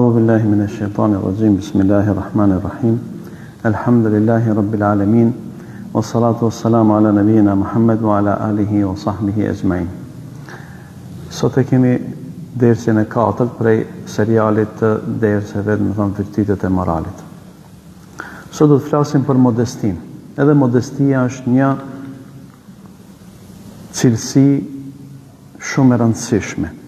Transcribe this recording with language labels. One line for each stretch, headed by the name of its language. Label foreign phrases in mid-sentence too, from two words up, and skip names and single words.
Arabic: بالله من الشيطان الرجيم. بسم الله الرحمن الرحيم. الحمد لله رب العالمين. والصلاة والسلام على نبينا محمد وعلى آله وصحبه أجمعين.
Albanian: Sot e kemi dersin e 4 prej serialit të derseve, do të thonë virtytet e moralit. Sot do të flasim për modestin. Edhe modestia është një cilësi shumë e rëndësishme.